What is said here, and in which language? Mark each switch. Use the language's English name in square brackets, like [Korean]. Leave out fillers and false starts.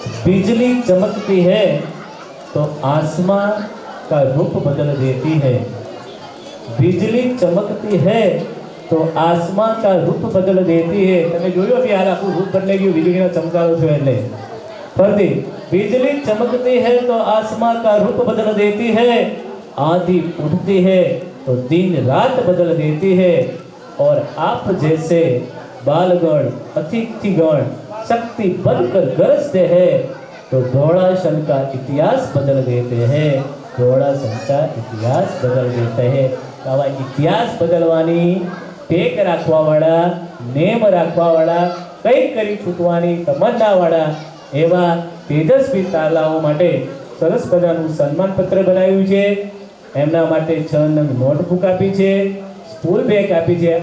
[Hindi] बिजली चमकती है तो आसमान का रूप बदल देती है. बिजली चमकती है तो आसमान का रूप बदल देती है. [Gujarati] તમે જોયું કે હાલ આખું રૂપ બદલાઈ ગયું વીજળીનો ચમકારો થયો એટલે. [Hindi] ફરીથી, बिजली चमकती है तो आसमान का रूप बदल देती है. आंधी उठती है तो दिन रात बदल देती है. और आप जैसे बालगण अतिथिगण शक्ति बनकर गरजते हैं तो धोड़ासन का इतिहास बदल देते हैं. धोड़ासन का इतिहास बदल देते हैं. [Gujarati] आवा इतिहास बदलवानी, टेक राखवावाळा, नेम राखवावाळा, કંઈક કરી છૂટવાની તમન્નાવાળા એવા તેજસ્વી તારલાઓ માટે સરસ મજાનું સન્માનપત્ર બનાવ્યું છે. એમના માટે 6 નંગ નોટબુક આપી છે, સ્કૂલ બેગ આપી છે.